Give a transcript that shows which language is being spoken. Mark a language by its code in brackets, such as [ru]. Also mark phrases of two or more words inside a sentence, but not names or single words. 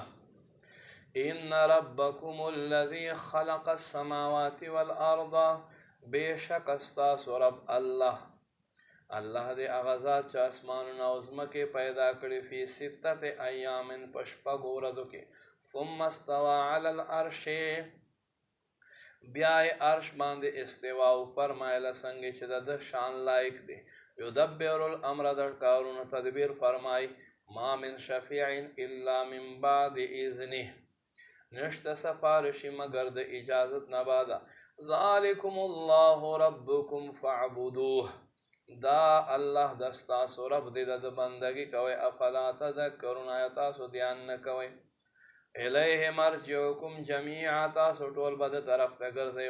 [ar] ان ربکم الذي خلق السماوات والارض، [ps] بشک استاسو رب الله دی هغه ذات چې اسمانونه او ځمکې پیدا کړي [ar] فی ستة ایام، [ps] په شپږو ورځو کې. [ar] ثم استوى علی العرش، [ps] بیا یې عرش باندې استوا او فرمایله څنګه چې د شان لایق دی. [ar] یدبر الامر، [ps] د کارونو تدبیر فرمای. [ar] ما من شفیع الا من بعد اذنه، [ps] نشته سفارشی مگر د اجازت نه بعده. [ar] ذالکم الله ربکم فاعبدوه، [ps] دا الله د ستاسو رب دی، د بندګي کوئ. [ar] افلا تذکرون، [ps] آیا تاسو دھیان نه کوئ. [ar] الیه مرجعکم جمیعا، [ps] تاسو ټول به د طرف ته ګرځئ.